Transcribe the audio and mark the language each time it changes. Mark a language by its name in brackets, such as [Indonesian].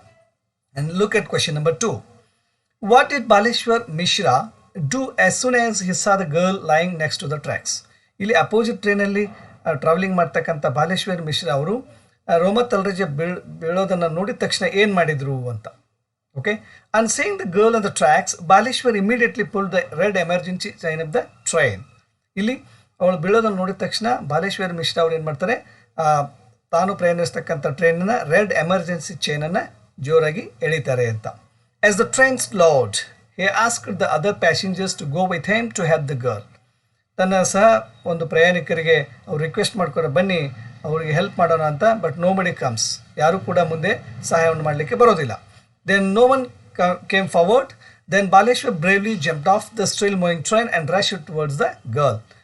[English] And look at question number 2. What did Baleshwar Mishra do as soon as he saw the girl lying next to the tracks? [Kannada] ಇಲ್ಲಿ opposite ಟ್ರೈನಲ್ಲಿ travelling ಮಾಡ್ತಕ್ಕಂಥ ಬಾಲೇಶ್ವರ್ ಮಿಶ್ರಾ ಅವರು ರೋಮಾ ತಲ್ರೇಜ ಬೀಳೋದನ್ನು ನೋಡಿದ ತಕ್ಷಣ ಏನು ಮಾಡಿದರು ಅಂತ. [English] Okay, on seeing the girl on the tracks, Baleshwar immediately pulled the red emergency sign of the train. [Kannada] ಇಲ್ಲಿ ಅವಳು ಬೀಳೋದನ್ನು ನೋಡಿದ ತಕ್ಷಣ ಬಾಲೇಶ್ವರ್ ಮಿಶ್ರಾ ಅವ್ರು ಏನು ಮಾಡ್ತಾರೆ, ತಾನು ಪ್ರಯಾಣಿಸ್ತಕ್ಕಂಥ ಟ್ರೈನಿನ ರೆಡ್ ಎಮರ್ಜೆನ್ಸಿ ಚೈನನ್ನು ಜೋರಾಗಿ ಎಳಿತಾರೆ ಅಂತ. [English] As the train slowed, he asked the other passengers to go with him to help the girl. [Kannada] ತನ್ನ ಸಹ ಒಂದು ಪ್ರಯಾಣಿಕರಿಗೆ ಅವ್ರು ರಿಕ್ವೆಸ್ಟ್ ಮಾಡ್ತಾರೆ, ಬನ್ನಿ ಅವರಿಗೆ ಹೆಲ್ಪ್ ಮಾಡೋಣ ಅಂತ. [English] but nobody comes, [Kannada] ಯಾರೂ ಕೂಡ ಮುಂದೆ ಸಹಾಯವನ್ನು ಮಾಡಲಿಕ್ಕೆ ಬರೋದಿಲ್ಲ. [English] Then no one came forward. Then Baleshwar bravely jumped off the still moving train and rushed towards the girl.